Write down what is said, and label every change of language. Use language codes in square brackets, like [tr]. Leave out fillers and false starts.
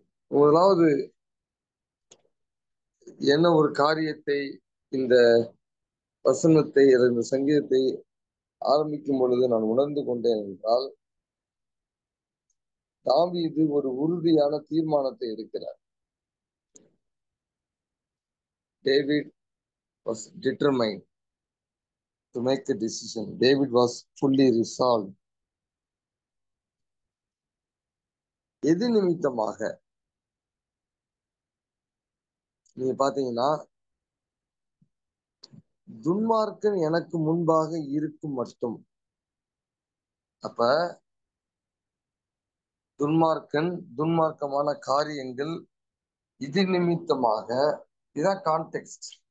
[ta] முதலாவது என்ன ஒரு காரியத்தை இந்த வசனத்தை இந்த சங்கீதத்தை ஆரம்பிக்கும் பொழுது நான் உணர்ந்து கொண்டேன் என்றால், தாவீது ஒரு உறுதியான தீர்மானத்தை எடுக்கிறார். [en] David was determined to make the decision. David was fully resolved. [ta] எது நிமித்தமாக நீங்க பாத்தீங்கன்னா, துன்மார்க்கன் எனக்கு முன்பாக இருக்கும் மட்டும். அப்ப துன்மார்க்கமான காரியங்கள் இது நிமித்தமாக, இதான் கான்டெக்ஸ்ட்.